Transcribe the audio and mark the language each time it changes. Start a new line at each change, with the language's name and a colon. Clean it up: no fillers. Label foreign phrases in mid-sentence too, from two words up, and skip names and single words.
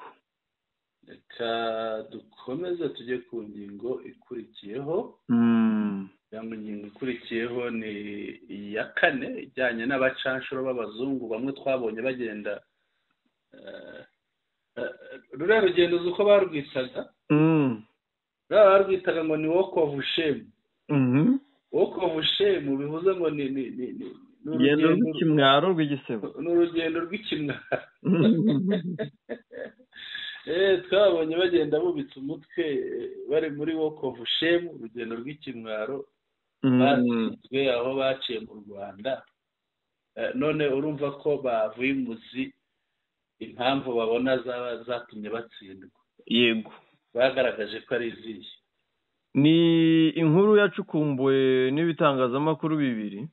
Kinyarwanda: reka dukomeze tujye ku ngingo ikurikiyeho. cyangwa ingingo ikurikiyeho ni iya 4 ijyanye n'abacanshuro b'abazungu bamwe twabonye bagenda ruriya rugendo uzi uko barwitaga. Barwitaga ngo ni
English: walk of shame. Walk of shame
Kinyarwanda: bivuze ngo ni urugendo rw'ikimwaro rw'igisebo. Ni urugendo rw'ikimwaro. Twabonye bagenda bubitse umutwe bari muri
English: walk of shame,
Kinyarwanda: urugendo rw'ikimwaro basizwe aho baciye mu Rwanda. None urumva ko bavuye imuzi impamvu babona zatumye batsindwa. Yego, bagaragaje ko ari izihe. ni inkuru yacukumbuwe n'ibitangazamakuru bibiri.